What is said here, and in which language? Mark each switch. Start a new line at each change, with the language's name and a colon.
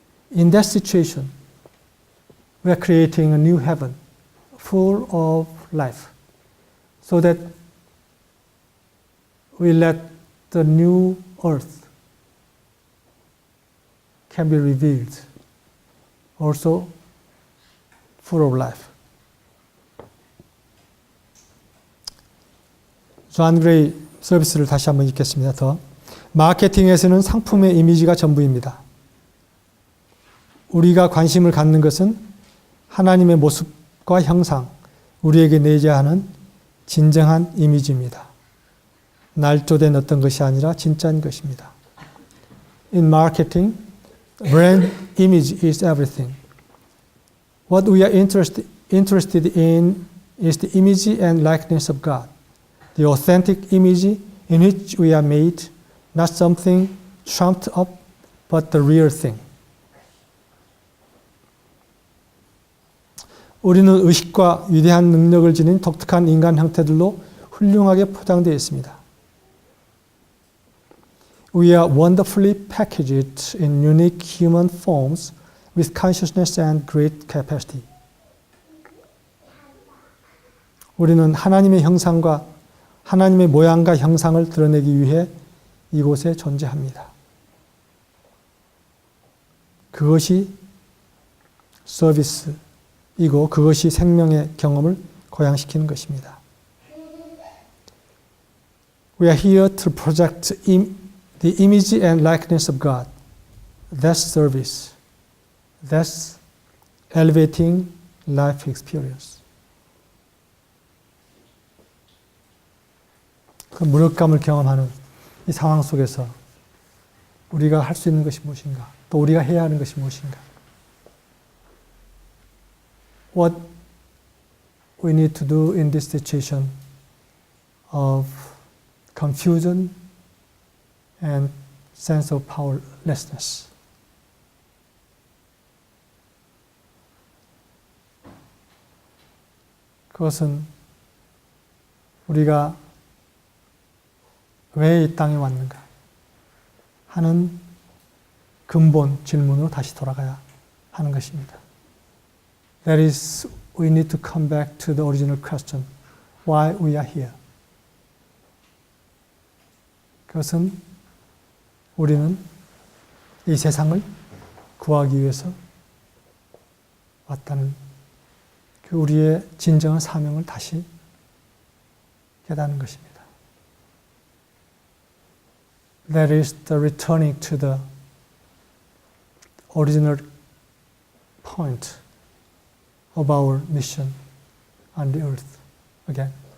English: In that situation, we are creating a new heaven full of life so that we let the new earth can be revealed, also full of life.
Korean: 존 그레이 서비스를 다시 한번 읽겠습니다. 더. 마케팅에서는 상품의 이미지가 전부입니다. 우리가 관심을 갖는 것은 하나님의 모습과 형상, 우리에게 내재하는 진정한 이미지입니다. 날조된 어떤 것이 아니라 진짜인 것입니다.
English: In marketing, brand image is everything. What we are interested in is the image and likeness of God. The authentic image in which we are made, not something trumped up, but the real thing.
Korean: 우리는 의식과 위대한 능력을 지닌 독특한 인간 형태들로 훌륭하게 포장되어 있습니다.
English: We are wonderfully packaged in unique human forms with consciousness and great capacity.
Korean: 우리는 하나님의 형상과 하나님의 모양과 형상을 드러내기 위해 이곳에 존재합니다. 그것이 서비스이고 그것이 생명의 경험을 고양시키는 것입니다.
English: We are here to project the image and likeness of God. That's service. That's elevating life experience.
Korean: 그 무력감을 경험하는 이 상황 속에서 우리가 할 수 있는 것이 무엇인가? 또 우리가 해야 하는 것이 무엇인가?
English: What we need to do in this situation of confusion and sense of powerlessness.
Korean: 그것은 우리가 왜 이 땅에 왔는가 하는 근본 질문으로 다시 돌아가야 하는 것입니다.
English: That is, we need to come back to the original question. Why we are here?
Korean: 그것은 우리는 이 세상을 구하기 위해서 왔다는 그 우리의 진정한 사명을 다시 깨닫는 것입니다.
English: That is the returning to the original point of our mission on the earth again.